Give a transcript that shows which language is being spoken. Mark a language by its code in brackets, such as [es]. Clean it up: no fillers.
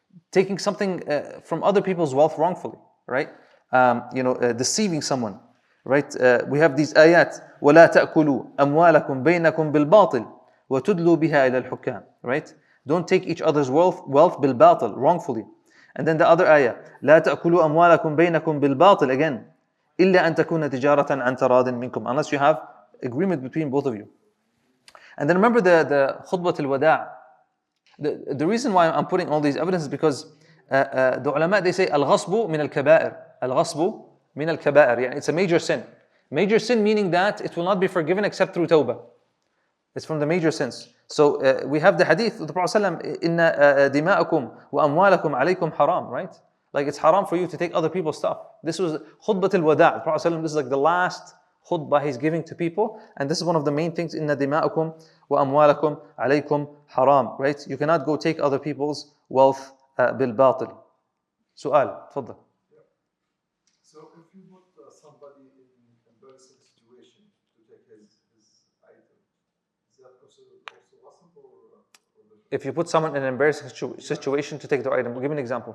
[en] Taking something from other people's wealth wrongfully, right? Deceiving someone, right? We have these ayat, [ar] وَلَا تَأْكُلُوا أَمْوَالَكُمْ بَيْنَكُمْ بِالْبَاطِلِ وَتُدْلُوا بِهَا إِلَى الْحُكَّامِ, right? [en] Don't take each other's wealth بالباطل, wrongfully. And then the other ayah, [ar] لا تأكلوا أموالكم بينكم بالباطل, [en] again, [ar] إلا أن تكون تجارة عن تراض منكم, [en] unless you have agreement between both of you. And then remember the khutbah al-wada'. The reason why I'm putting all these evidences is because the ulama, they say al-ghasbu min al-kaba'ir. Al-ghasbu min al-kaba'ir. Yeah, it's a major sin. Major sin meaning that it will not be forgiven except through tawbah. It's from the major sins. So we have the hadith of the Prophet ﷺ, [ar] إِنَّ دِمَاءَكُمْ وَأَمْوَالَكُمْ عَلَيْكُمْ [en] haram, right? Like it's haram for you to take other people's stuff. This was khutbah al-wada'. The Prophet ﷺ, this is like the last khutbah he's giving to people, and this is one of the main things. [ar] إِنَّ دِمَاءَكُمْ وَأَمْوَالَكُمْ عَلَيْكُمْ haram, right? [en] You cannot go take other people's wealth بالباطل. [ar] سؤال, تفضل. [en] So if you put somebody in embarrassing situation to take his item, is that considered also ghasb or If you put someone in an embarrassing situation to take their item, give me an example.